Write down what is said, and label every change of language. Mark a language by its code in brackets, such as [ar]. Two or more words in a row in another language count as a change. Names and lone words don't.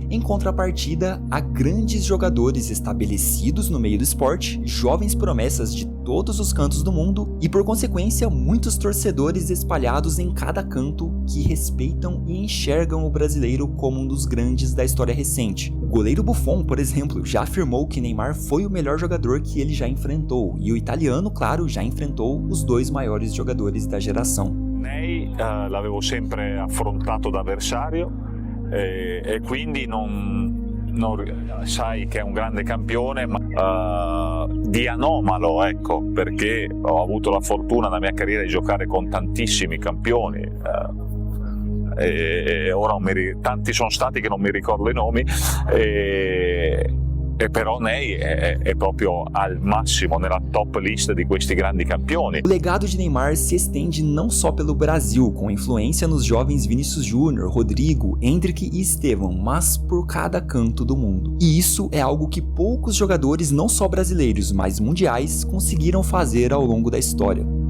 [pt] Em contrapartida, há grandes jogadores estabelecidos no meio do esporte, jovens promessas de todos os cantos do mundo e, por consequência, muitos torcedores espalhados em cada canto que respeitam e enxergam o brasileiro como um dos grandes da história recente. O goleiro Buffon, por exemplo, já afirmou que Neymar foi o melhor jogador que ele já enfrentou, e o italiano, claro, já enfrentou os dois maiores jogadores da geração. [it] Ney l'avevo sempre affrontato da avversario e quindi non sai che è un grande campione, ma di anomalo, ecco, perché ho avuto la fortuna nella mia carriera di giocare con tantissimi campioni. E ora tanti sono stati che non mi ricordo i nomi, e però Ney è proprio al massimo nella [en] top list [it] di questi grandi campioni. [pt] O legado de Neymar se estende não só pelo Brasil, com influência nos jovens Vinícius Júnior, Rodrigo, Endrick e Estevão, mas por cada canto do mundo. E isso é algo que poucos jogadores, não só brasileiros, mas mundiais, conseguiram fazer ao longo da história.